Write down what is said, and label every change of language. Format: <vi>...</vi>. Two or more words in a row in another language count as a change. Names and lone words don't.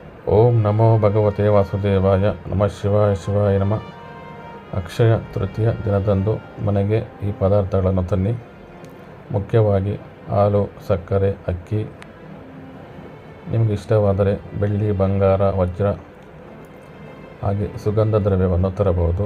<sa>ಓಂ ನಮೋ ಭಗವತೆ ವಾಸುದೇವಾಯ. ನಮಃ ಶಿವಾಯ. ಶಿವಾಯ ನಮಃ.</sa> <kn>ಅಕ್ಷಯ ತೃತೀಯ ದಿನದಂದು ಮನೆಗೆ ಈ ಪದಾರ್ಥಗಳನ್ನು ತನ್ನಿ. ಮುಖ್ಯವಾಗಿ ಹಾಲು, ಸಕ್ಕರೆ, ಅಕ್ಕಿ, ನಿಮಗೆ ಇಷ್ಟವಾದರೆ ಬೆಳ್ಳಿ, ಬಂಗಾರ, ವಜ್ರ ಹಾಗೆ ಸುಗಂಧ ದ್ರವ್ಯವನ್ನು ತರಬಹುದು.</kn>